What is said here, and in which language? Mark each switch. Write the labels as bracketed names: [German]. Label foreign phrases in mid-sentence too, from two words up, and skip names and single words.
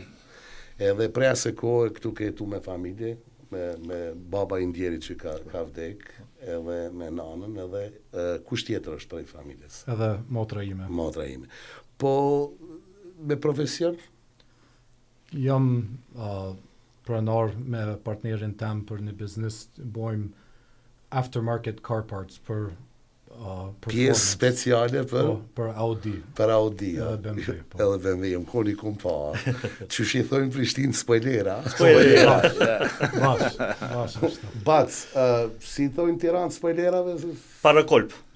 [Albanian] Edhe prej asaj kohe këtu ke jetu me familje, me baba i ndjerit që ka vdek, edhe me nanën, edhe kush tjetër është prej familjes? Edhe motra ime. Motra ime. Po, me profesion? Jam pranar me partnerin tem për një biznes, bojmë [English] aftermarket car parts [Albanian] për pjesë speciale për Audi. Për Audi, BMW. Edhe BMW, më koni kum pa. Që shi thojnë Prishtinë spoilera. Bac, si thojnë Tiranë spoilerave? Parakolp.